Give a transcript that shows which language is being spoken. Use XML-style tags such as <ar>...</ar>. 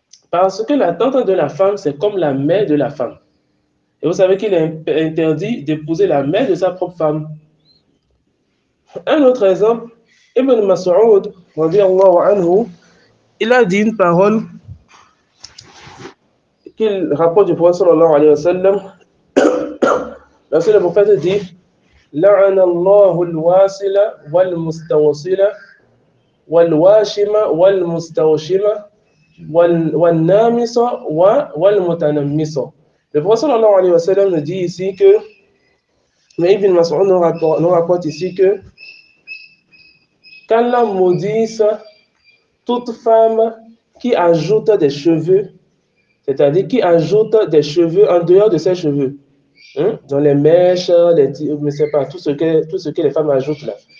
<fr>Parce que la tante de la femme, c'est comme la mère de la femme. Et vous savez qu'il est interdit d'épouser la mère de sa propre femme. Un autre exemple, Ibn Mas'ud, radiyallahu anhu, il a dit une parole qu'il rapporte du prophète sallallahu alayhi wa sallam. Lorsque le prophète dit</fr> <ar>لعن الله الواصل والمستوصل والواشم والمستوشم والنامس والمتنمس.</ar> <fr>Le prophète sallallahu alayhi wa sallam nous dit ici que, mais Ibn Mas'ud nous rapporte ici que qu'Allah maudisse toute femme qui ajoute des cheveux, c'est-à-dire qui ajoute des cheveux en dehors de ses cheveux, dans les mèches, je ne sais pas, tout ce que les femmes ajoutent là.</fr>